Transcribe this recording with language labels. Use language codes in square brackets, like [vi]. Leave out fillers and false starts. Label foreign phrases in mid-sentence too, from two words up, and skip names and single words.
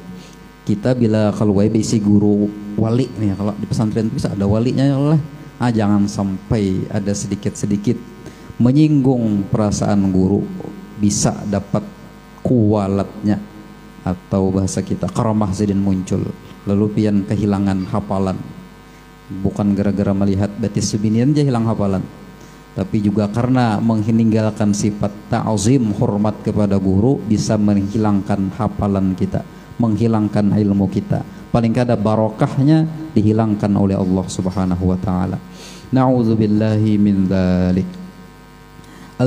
[bjn] Kita bila kalau bisi guru wali nih, kalau di pesantren bisa ada walinya lah, jangan sampai ada sedikit-sedikit menyinggung perasaan guru, bisa dapat kualatnya, atau bahasa kita karamah Sidin muncul, lalu pian kehilangan hafalan. Bukan gara-gara melihat batis subinian aja hilang hafalan, tapi juga karena meninggalkan sifat ta'zim, hormat kepada guru, bisa menghilangkan hafalan kita, menghilangkan ilmu kita. Paling kada barokahnya dihilangkan oleh Allah [ar] سبحانه وتعالى. نعوذ بالله من ذلك. الفاتحة.